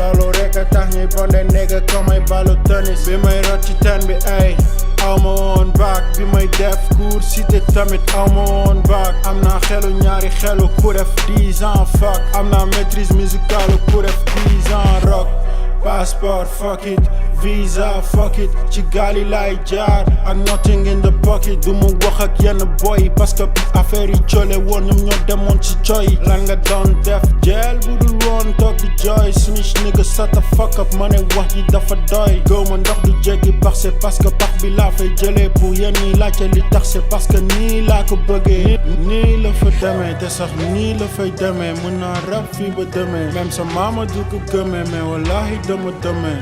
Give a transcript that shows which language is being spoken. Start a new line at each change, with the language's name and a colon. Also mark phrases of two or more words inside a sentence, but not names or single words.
Wolof: Loolu rek a tax ñuy bonde nigga comme ay balu tennis. Bi may rot ci ten bi ay awma woon baak. Bi may def cours cité tamit awma woon baak. Am naa xelu ñaari xelu ku def 10 ans fuck. Am naa
French: maîtrise musicale
Wolof: ku def 10 ans rock.
English: Passport fuck it, visa fuck it.
Wolof: Ci gaali lay jaar ak
English: nothing in the pocket.
Wolof: Du ma wax ak yenn boy
French: parce que
Wolof: affaire yi coole woon ñoom ñoo demoon ci coy. Lan nga doon def jeel bu dul woon toog di joy.
English: Snitch nigga shut the fuck up
Wolof: ma ne wax ji dafa doy. Gëw ma ndox du jéggi pax
French: c'est parce que
Wolof: pax bi laa fay jëlee. Pour yéen ñi laajte li tax
French: c'est parce que
Wolof: nii laa ko bëggee. Nii la fa demee te sax nii la fay demee. Mën naa rap fii ba demee. Même sa maama du ko gëmee mais wallahi dama demee.